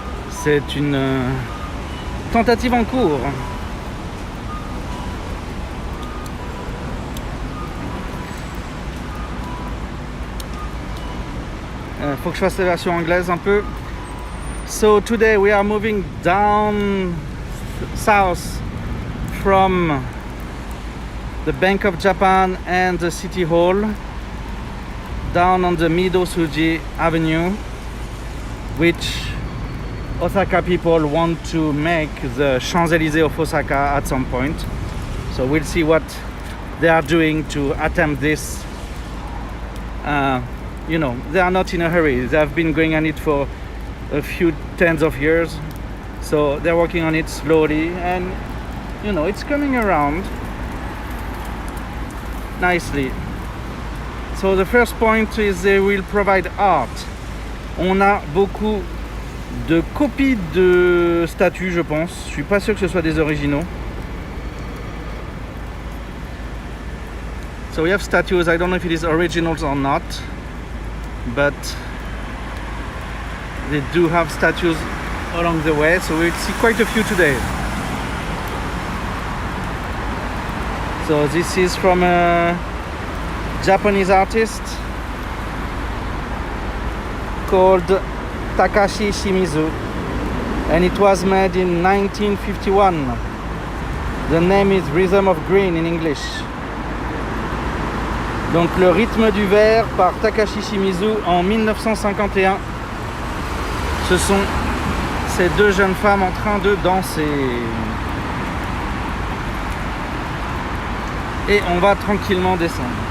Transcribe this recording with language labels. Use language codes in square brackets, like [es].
[fr] C'est une tentative en cours. Faut que je fasse la version anglaise un peu. [en] So today we are moving down south from the Bank of Japan and the City Hall down on the Midosuji Avenue, which Osaka people want to make the Champs-Élysées of Osaka at some point. So we'll see what they are doing to attempt this. You know, they are not in a hurry. They have been going on it for a few tens of years. So they're working on it slowly and, you know, it's coming around nicely. So the first point is they will provide art. [fr] On a beaucoup de copies de statues, je pense. Je suis pas sûr que ce soit des originaux. [en] So we have statues. I don't know if it is originals or not, but they do have statues along the way. So we'll see quite a few today. So this is from a Japanese artist called Takashi Shimizu, and it was made in 1951. The name is Rhythm of Green in English. [fr] Donc le rythme du vert par Takashi Shimizu en 1951. Ce sont ces deux jeunes femmes en train de danser. Et on va tranquillement descendre.